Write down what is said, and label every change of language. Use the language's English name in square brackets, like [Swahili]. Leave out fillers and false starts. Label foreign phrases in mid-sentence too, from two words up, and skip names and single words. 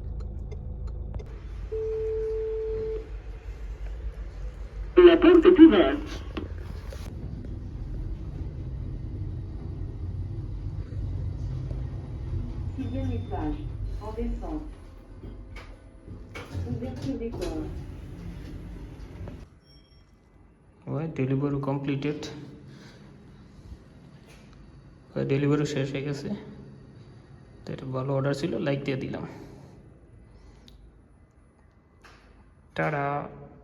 [French] La porte est ouverte. Sixième étage, en descente. Ouverture des corps. [Bangla] ওই [English] delivery completed, [Bangla] ডেলিভারি শেষ হয়ে গেছে। তো এটা ভালো অর্ডার ছিল, লাইক দিয়ে দিলাম। টাটা।